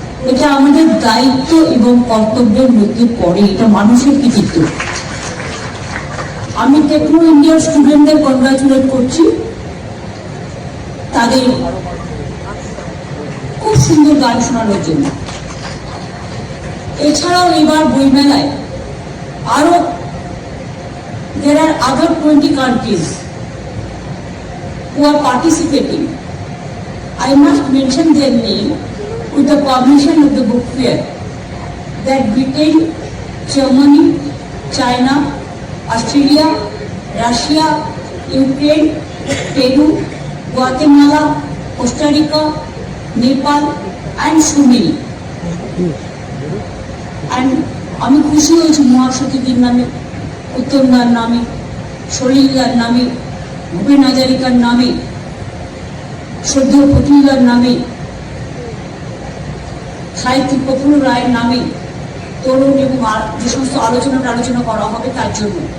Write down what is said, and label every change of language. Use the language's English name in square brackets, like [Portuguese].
[Bangla] এটা আমাদের দায়িত্ব এবং কর্তব্যের মধ্যে পড়ে, এটা মানুষের কৃতিত্ব। আমি টেকনো ইন্ডিয়ার স্টুডেন্টদের কনগ্রাচুলেট করছি, তাদের খুব সুন্দর গান শোনানোর জন্য। এছাড়াও এবার বইমেলায় আরো [English] there are other 20 countries who are participating. I must mention their name with the permission of the book fair, that Britain, Germany, China, Australia, Russia, Ukraine, Peru, Guatemala, Costa Rica, Nepal and so many. And [Bangla] আমি খুশি হয়েছি মহাসতীদের নামে, উত্তমদার নামে, সলিলদার নামে, ভূপেন হাজারিকার নামে, শ্রদ্ধেয় প্রফুল্লদার নামে, সাহিত্যিক প্রফুল্ল রায়ের নামে তরুণ এবং যে সমস্ত আলোচনা করা হবে তার জন্য।